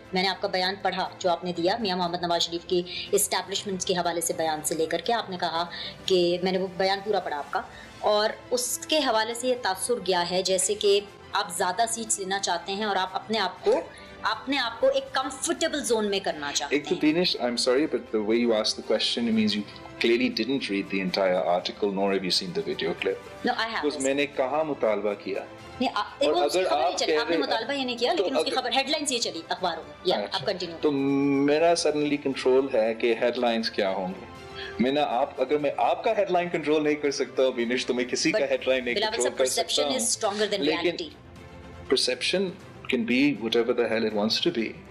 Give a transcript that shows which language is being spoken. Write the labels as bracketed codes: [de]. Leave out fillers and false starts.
[ur] میں نے آپ کا بیان پڑھا جو آپ نے دیا میاں محمد نواز شریف کی اسٹیبلشمنٹس کے حوالے سے بیان سے لے کر کے، آپ نے کہا کہ میں نے وہ بیان پورا پڑھا آپ کا، اور اس کے حوالے سے یہ تاثر گیا ہے جیسے کہ آپ زیادہ سیٹس لینا چاہتے ہیں اور آپ اپنے آپ کو ایک کمفرٹیبل زون میں کرنا چاہتے ہیں. [en] Dinish, I'm sorry, but the way you asked the question, it means you clearly didn't read the entire article, nor have you seen the video clip. No, I have. [ur] Because میں نے کہاں مطالبہ کیا. اگر آپ نے مطالبہ یہ نہیں کیا لیکن اس کی خبر ہیڈ لائنز یہ چلی اخباروں میں. یا آپ کنٹینیو. تو میرا سڈنلی کنٹرول ہے کہ ہیڈ لائنز کیا ہوں گے. اگر میں آپ کا ہیڈ لائن کنٹرول نہیں کر سکتا بینش تو میں کسی کا ہیڈ لائن نہیں کنٹرول کر سکتا ہوں. لیکن [en] perception can be whatever the hell it wants to be.